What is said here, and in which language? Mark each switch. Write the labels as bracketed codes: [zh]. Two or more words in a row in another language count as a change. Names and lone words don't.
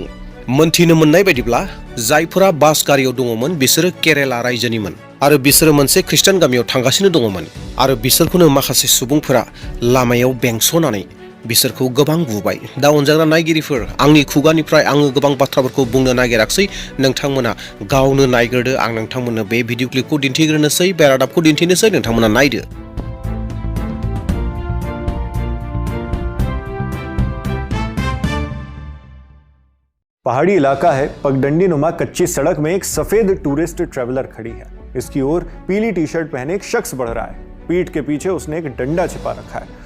[brx] मोनथिनो मोननाय बायदिब्ला जायफोरा बास गारियाव दङमोन बिसोरो केरेला रायजोनिमोन आरो बिसोरो मोनसे खृष्टान गामियाव थांगासिनो दङमोन आरो बिसोरखौनो माखासे सुबुंफोरा लामायाव बेंसनानै बिसोरखौ गोबां बुबाय। दा अनजाग्रा नायगिरिफोर, आंनि खुगानिफ्राय आङो गोबां बाथ्राफोरखौ बुंनो नागिराखसै, नोंथांमोना गावनो नायग्रोदो। आं नोंथांमोननो बे भिडिअ क्लिपखौ दिन्थिग्रोनोसै, बे रादाबखौ दिन्थिनोसै, नोंथांमोना नायदो। [hi] पहाड़ी इलाका है। पगडंडी नुमा कच्ची सड़क में एक सफेद टूरिस्ट ट्रैवलर खड़ी है। इसकी ओर पीली टी शर्ट पहने एक शख्स बढ़ रहा है। पीठ के पीछे उसने एक डंडा छिपा रखा है।